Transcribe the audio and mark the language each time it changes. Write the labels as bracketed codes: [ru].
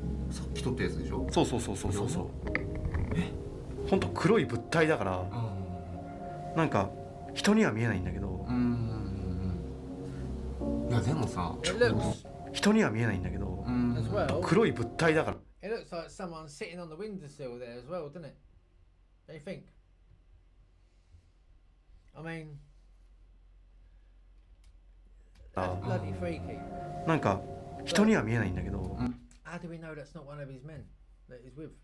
[ja] さっき撮ったやつでしょ。そう。ほんと黒い物体だから、なんか人には見えないんだけど。いやでもさ、人には見えないんだけど、黒い物体だから。 [en] It looks like someone sitting on the windowsill there as well, doesn't it? Don't you think? I mean, that's bloody freaky. [ja] なんか人には見えないんだけど。 [en] How do we know that's not one of his men that he's with?